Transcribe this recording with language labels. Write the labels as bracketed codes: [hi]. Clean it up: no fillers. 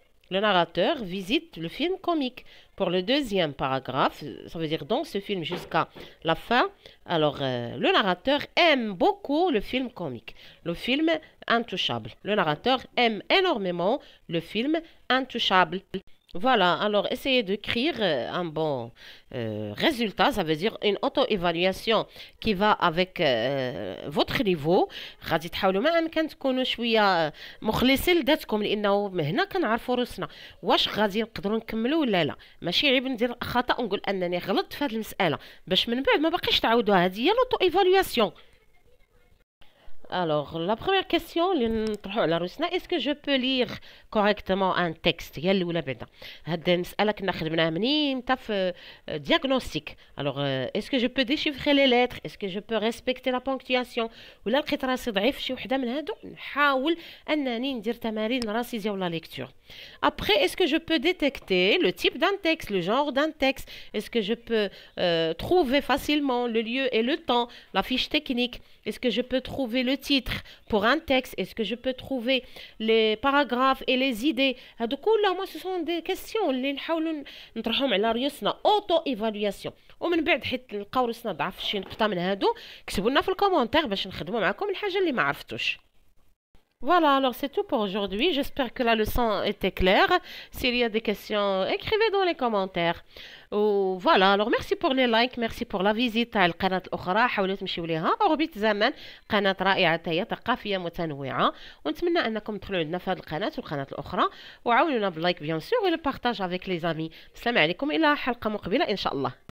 [fr] Le narrateur visite le film comique. Pour le deuxième paragraphe, ça veut dire dans ce film jusqu'à la fin, alors le narrateur aime beaucoup le film comique. Le film Intouchable. Le narrateur aime énormément le film Intouchable. Voilà, alors essayez d'écrire un bon résultat, ça veut dire une auto-évaluation qui va avec votre niveau. [ar] غادي تحاولوا ما امكن تكونوا شويه مخلصين لذاتكم لانه هنا كنعرفوا روسنا واش غادي نقدروا نكملوا ولا لا. ماشي عيب ندير خطا ونقول انني غلطت في هذه المساله باش من بعد ما باقيش تعاودوها. هذه هي لوطو-évaluation. [fr] Alors, la première question, est-ce que je peux lire correctement un texte? [ar] يلي ولا بعدا هاد المسألة كنا خدمناها منين تا في diagnostic. [fr] Alors, est-ce que je peux déchiffrer les lettres? Est-ce que je peux respecter la ponctuation? [ar] ولا لقيت راسي ضعيف شي وحدة من هادو نحاول أنني ندير تمارين راسي ديال la lecture. [fr] Après, est-ce que je peux détecter le type d'un texte, le genre d'un texte? Est-ce que je peux trouver facilement le lieu et le temps, la fiche technique? Est-ce que je peux trouver le titre pour un texte? Est-ce que je peux trouver les paragraphes et les idées? [ar] هادو كلهم [fr] ce sont des questions [ar] اللي نحاولوا نطرحهم على ريوسنا auto-évaluation. ومن بعد حيت نلقاو راسنا ضعف شي نقطة من هادو كتبوا لنا في الكومونتير باش نخدموا معكم الحاجة اللي ما عرفتوش. [fr] Voilà, alors c'est tout pour aujourd'hui. J'espère que la leçon était claire. S'il y a des questions, écrivez dans les commentaires. Voilà, alors merci pour les likes, merci pour la visite [ar] على القناة الأخرى. حاولوا تمشيوا ليها أوربيت زمان، قناة رائعة هي ثقافية متنوعة، ونتمنى أنكم تدخلوا عندنا في هذه القناة والقناة الأخرى وعاونونا باللايك [fr] بيان سور والبارتاج افيك لي زامي. [ar] السلام عليكم إلى حلقة مقبلة إن شاء الله.